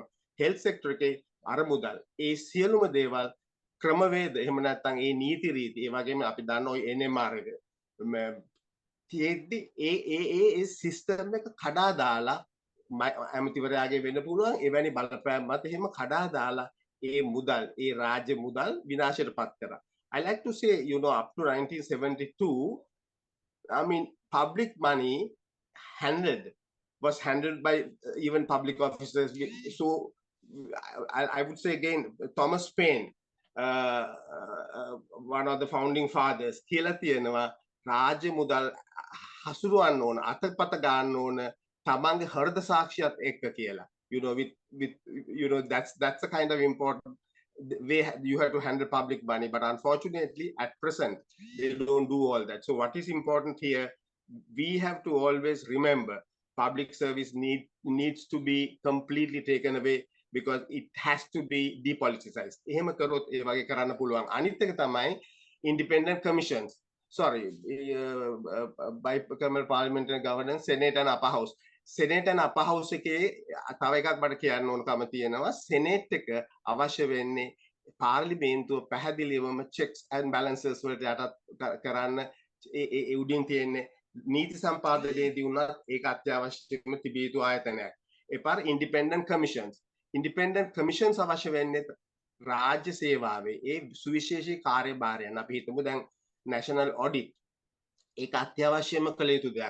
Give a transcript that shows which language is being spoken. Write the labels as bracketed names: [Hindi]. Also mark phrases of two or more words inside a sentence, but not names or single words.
[English] health sector [Sinhala] එකේ අර මුදල් ඒ සියලුම දේවල් ක්‍රමවේද, එහෙම නැත්නම් ඒ නීති රීති, ඒ වගේම අපි දන්න ඔය NMR එක තියෙද්දි ඒ සිස්ටම් එක කඩා දාලා ඇමතිවරයාගේ වෙන්න පුළුවන් එවැනි බලපෑම් මත එහෙම කඩා දාලා ඒ මුදල්, ඒ රාජ්‍ය මුදල් විනාශයට පත් කරා. [English] I like to say, up to 1972, I mean, public money was handled by even public officers. So I would say again, Thomas Paine, one of the founding fathers, [Sinhala] කියලා තියෙනවා රාජ්‍ය මුදල් හසුරුවන්න ඕන, අතපත ගන්න ඕන තමන්ගේ හෘද සාක්ෂියත් එක්ක කියලා. [English] With that's a kind of important way you have to handle public money. But unfortunately, at present, they don't do all that. So what is important here, we have to always remember public service needs to be completely taken away, because it has to be depoliticized. [Sinhala] එහෙම කරොත් ඒ වගේ කරන්න පුළුවන්. අනිත් එක තමයි [English] independent commissions. Sorry, bicameral parliamentary governance, Senate and Upper House. Senate and Upper House [Sinhala] එකේ තව එකක් මට කියන්න ඕනකම තියෙනවා. Senate එක අවශ්‍ය වෙන්නේ පාර්ලිමේන්තුව පැහැදිලිවම [English] checks and balances [Sinhala] වලට යටත් කරන්න. ඒ උඩින් තියෙන්නේ නීති සම්පාදනයේදී උනත් ඒක අත්‍යවශ්‍යම තිබිය යුතු ආයතනයක්. ඒ පාර [English] independent commissions [Sinhala] අවශ්‍ය වෙන්නේ රාජ්‍ය සේවාවේ ඒ සුවිශේෂී කාර්යභාරයන්. අපි හිතමු දැන් [English] national audit, [Sinhala] ඒක අත්‍යවශ්‍යම කළ යුතු දෙයක්.